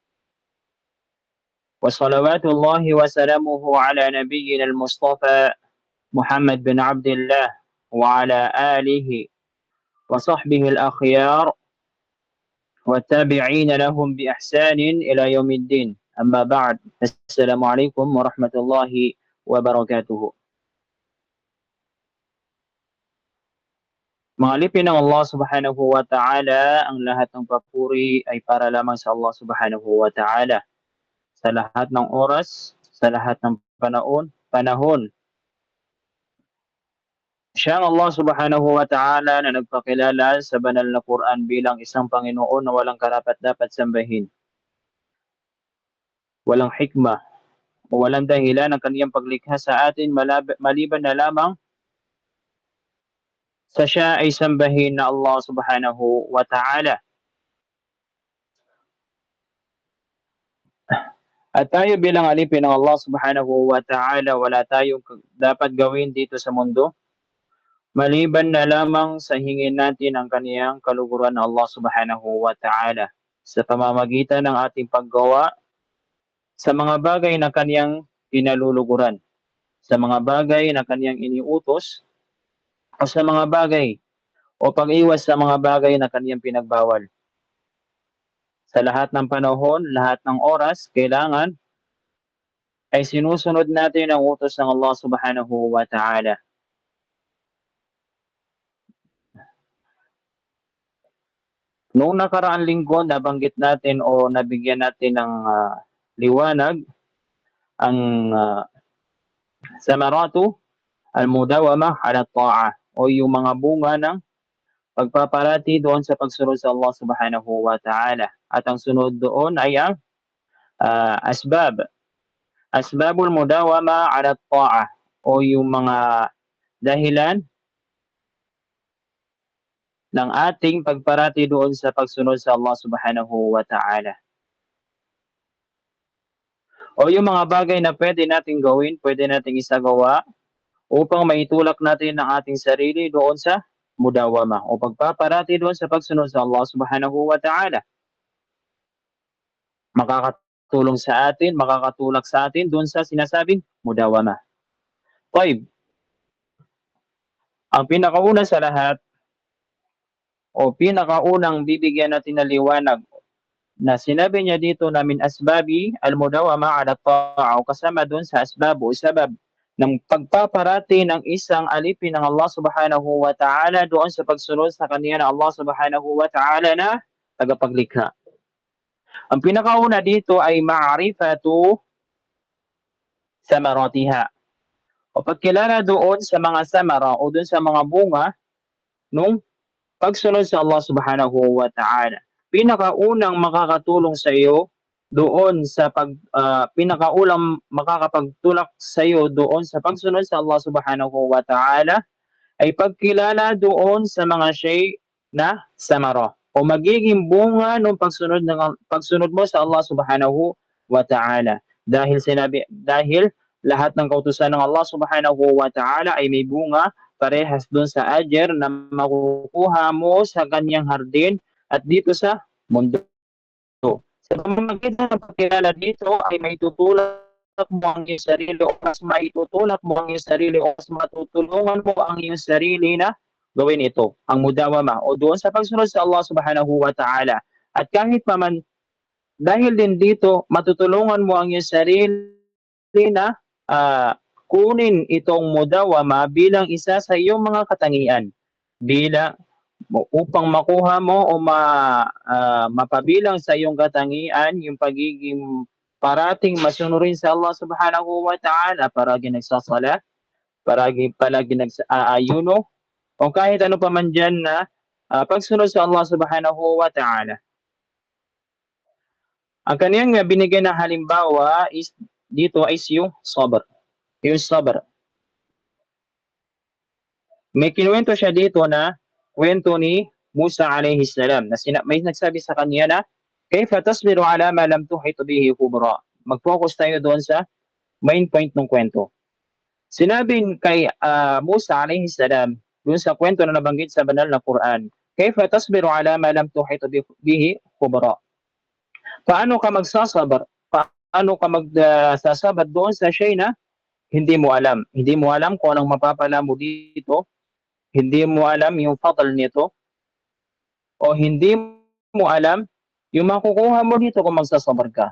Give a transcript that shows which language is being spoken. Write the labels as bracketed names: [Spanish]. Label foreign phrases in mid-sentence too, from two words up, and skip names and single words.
[Arabic] وصلوات الله وسلامه على نبينا المصطفى محمد بن عبد الله وعلى آله وصحبه الأخيار والتابعين لهم بإحسان إلى يوم الدين. أما بعد، السلام عليكم ورحمة الله وبركاته. [Filipino] Mga alipin ng Allah [Arabic] سبحانه وتعالى, [Filipino] ang lahat ng papuri ay para lamang sa Allah [Arabic] سبحانه وتعالى. [Filipino] Sa lahat ng oras, sa lahat ng panahon. Siya ang Allah [Arabic] سبحانه وتعالى [Filipino] na nagpakilala sa banal na Quran bilang isang Panginoon na walang karapat-dapat sambahin. Walang hikmah o walang dahilan ng kaniyang paglikha sa atin maliban na lamang sa siya ay sambahin na Allah [Arabic] سبحانه وتعالى. [Filipino] At tayo bilang alipin ng Allah [Arabic] سبحانه وتعالى, [Filipino] wala tayong dapat gawin dito sa mundo maliban na lamang sa hingin natin ang kaniyang kaluguran ng Allah [Arabic] سبحانه وتعالى [Filipino] sa pamamagitan ng ating paggawa sa mga bagay na kaniyang pinaluluguran, sa mga bagay na kaniyang iniutos, o sa mga bagay o pag-iwas sa mga bagay na kaniyang pinagbawal. Sa lahat ng panahon, lahat ng oras, kailangan ay sinusunod natin ang utos ng Allah [Arabic] سبحانه وتعالى. [Filipino] Noong nakaraang linggo, nabanggit natin o nabigyan natin ng liwanag ang [Arabic] ثمرات المداومة على الطاعة [Filipino] o yung mga bunga ng pagpaparati doon sa pagsunod sa Allah [Arabic] سبحانه وتعالى. [Filipino] At ang sunod doon ay ang [Arabic] أسباب المداومة على الطاعة [Filipino] o yung mga dahilan ng ating pagparati doon sa pagsunod sa Allah [Arabic] سبحانه وتعالى. [Filipino] O yung mga bagay na pwede nating gawin, pwede nating isagawa upang maitulak natin ang ating sarili doon sa mudawama o pagpaparati doon sa pagsunod sa Allah [Arabic] سبحانه وتعالى. [Filipino] Makakatulong sa atin, makakatulak sa atin doon sa sinasabing mudawama. Taib. Ang pinakauna sa lahat o pinakaunang bibigyan natin ng liwanag na sinabi niya dito na [Arabic] من أسباب المداومة على الطاعة [Filipino] o kasama doon sa asbab o sabab ng pagpaparati ng isang alipin ng Allah [Arabic] سبحانه وتعالى [Filipino] doon sa pagsunod sa kanya na Allah [Arabic] سبحانه وتعالى [Filipino] na tagapaglikha. Ang pinakauna dito ay [Arabic] معرفة ثمراتها, [Filipino] o pagkilala doon sa mga samara o doon sa mga bunga nung pagsunod sa Allah [Arabic] سبحانه وتعالى. [Filipino] Pinakaunang makakatulong sa iyo doon sa pinakaulang makakapagtulak sa iyo doon sa pagsunod sa Allah [Arabic] سبحانه وتعالى [Filipino] ay pagkilala doon sa mga shay na samara o magiging bunga ng pagsunod mo sa Allah [Arabic] سبحانه وتعالى. [Filipino] Dahil lahat ng kautusan ng Allah [Arabic] سبحانه وتعالى [Filipino] ay may bunga parehas doon sa ajer na makukuha mo sa kanyang hardin at dito sa mundo. Sa pamamagitan ng pagkilala dito ay may tutulak mo ang iyong sarili o mas maitutulak mo ang iyong sarili o mas matutulungan mo ang iyong sarili na gawin ito, ang mudawama o doon sa pagsunod sa Allah [Arabic] سبحانه وتعالى. [Filipino] At kahit pa man, dahil din dito, matutulungan mo ang iyong sarili na kunin itong mudawama bilang isa sa iyong mga katangian upang makuha mo o mapabilang sa iyong katangian yung pagiging parating masunurin sa Allah [Arabic] سبحانه وتعالى, [Filipino] palagi nagsasala, palagi nag-aayuno, o kahit ano pa man dyan na pagsunod sa Allah [Arabic] سبحانه وتعالى. [Filipino] Ang kaniyang binigay na halimbawa dito is yung sabr. Yung sabr. May kinuwento siya dito na kwento ni Musa [Arabic] عليه السلام [Filipino] na may nagsabi sa kanya na [Arabic] كيف تصبر على ما لم تحط به خبرا. [Filipino] Mag-focus tayo doon sa [English] main point [Filipino] ng kwento. Sinabi kay Musa [Arabic] عليه السلام [Filipino] doon sa kwento na nabanggit sa banal na Quran, [Arabic] كيف تصبر على ما لم تحط به خبرا. [Filipino] Paano ka magsasabar? Paano ka magsasabar doon sa shay na hindi mo alam? Hindi mo alam kung anong mapapala mo dito. Hindi mo alam yung fadl nito. O hindi mo alam yung makukuha mo dito kung magsasabar ka.